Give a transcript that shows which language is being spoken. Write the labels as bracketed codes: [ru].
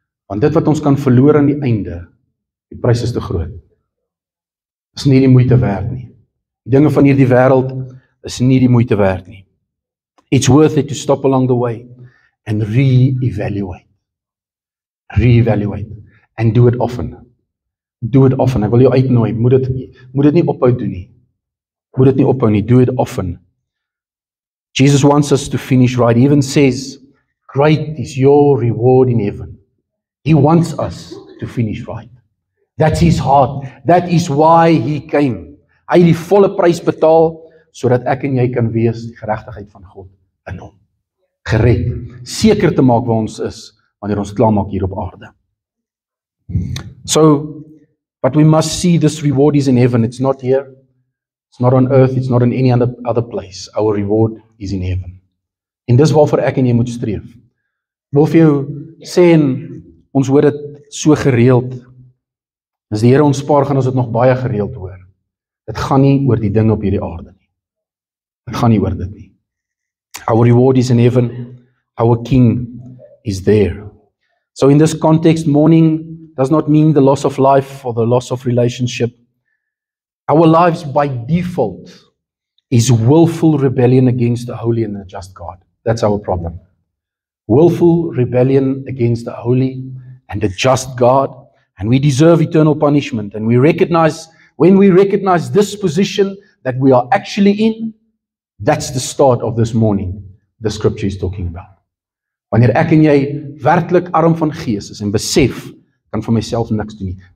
[af] Want dit wat ons kan verloor aan die einde, die prys is te groot. Is nie die moeite werd nie. Die dinge van hierdie wêreld is nie die moeite werd nie. [en] It's worth it to stop along the way and re-evaluate. Re-evaluate. And do it often. [af] Do it often. Ek wil jou uitnooi, moet dit nie ophou doen nie. Moet dit nie ophou nie, [en] do it often. Jesus wants us to finish right. He even says, great is your reward in heaven. He wants us to finish right. That's his heart. That is why he came. [af] Hy het die volle prys betaal, sodat ek en jy kan wees die geregtigheid van God in hom. Gered. Seker te maak waar ons is, wanneer ons klaarmaak hier op aarde. [en] So, but we must see this reward is in heaven. It's not here. It's not on earth. It's not in any other place. Our reward is in heaven. [af] En dis waarvoor ek en jy moet streef. Ek wil vir jou sê, en ons hoor dit so gereeld, as die Here ons spaar, gaan ons dit nog baie gereeld hoor. Dit gaan nie oor die dinge op hierdie aarde nie. Dit gaan nie oor dit nie. [en] Our reward is in heaven. Our King is there. So in this context, mourning does not mean the loss of life or the loss of relationship. Our lives by default is willful rebellion against the holy and the just God. That's our problem. Willful rebellion against the holy and the just God, and we deserve eternal punishment. And we recognize, when we recognize this position that we are actually in, that's the start of this morning the scripture is talking about. [af] Wanneer ek en jy werklik arm van gees is en besef, kan vir myself niks doen nie.